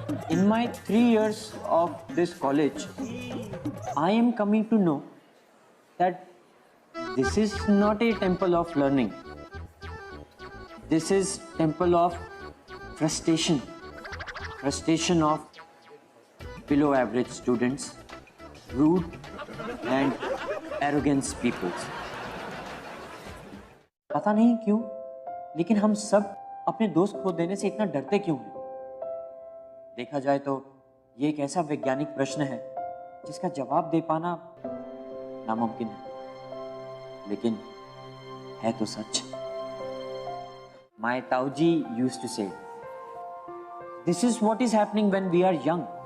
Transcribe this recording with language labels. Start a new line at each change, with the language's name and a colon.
English: In my 3 years of this college, I am coming to know that this is not a temple of learning. This is temple of frustration. Frustration of below average students, rude and arrogant people.
Hindi: पता नहीं क्यों, लेकिन हम सब अपने दोस्त खो देने से इतना डरते क्यों हैं? देखा जाए तो ये एक ऐसा वैज्ञानिक प्रश्न है जिसका जवाब दे पाना नामुमकिन है, लेकिन है तो सच।
English: My Tauji used to say, this is what is happening when we are young.